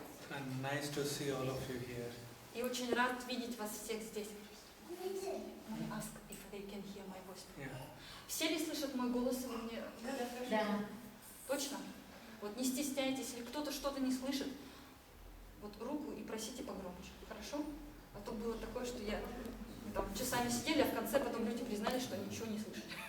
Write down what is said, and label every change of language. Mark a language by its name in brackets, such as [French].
[English] And nice to see all of you here. [Russian] И очень рад видеть вас всех здесь. [English] May I ask if they can hear my voice? Yeah. [Russian] Все ли слышат мой голос? Вы мне... Да. Точно? Вот не стесняйтесь, если кто-то что-то не слышит, вот руку и просите погромче. Хорошо? А то было такое, что я там часами сидели, а в конце потом люди признали, что ничего не слышали.